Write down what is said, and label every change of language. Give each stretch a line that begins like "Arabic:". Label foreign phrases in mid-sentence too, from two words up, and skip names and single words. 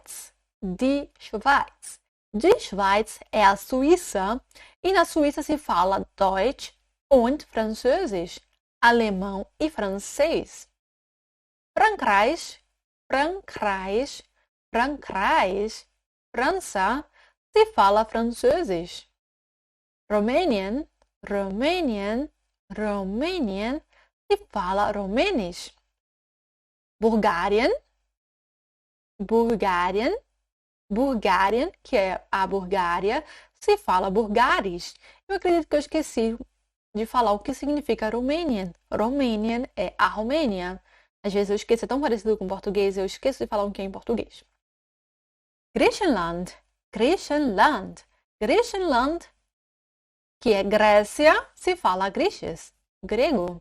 German: Die Schweiz, die Schweiz, Die Schweiz
Portuguese: é a Suíça e na Suíça se fala
German: Deutsch und Französisch,
Portuguese: alemão e francês.
German: Frankreich, Frankreich, Frankreich,
Portuguese: França, se fala francês.
English: Romanian, Romanian, Romanian,
Portuguese: se fala romênisch.
English: Bulgarian, Bulgarian, Bulgarian,
Portuguese: que é a Bulgária, se fala bulgares. Eu acredito que eu esqueci de falar o que significa Romanian. Romanian é a Romênia. Às vezes eu esqueço, é tão parecido com português, eu esqueço de falar o que é em português.
German: Griechenland, Griechenland, Griechenland,
Portuguese: que é Grécia, se fala griechisch, grego.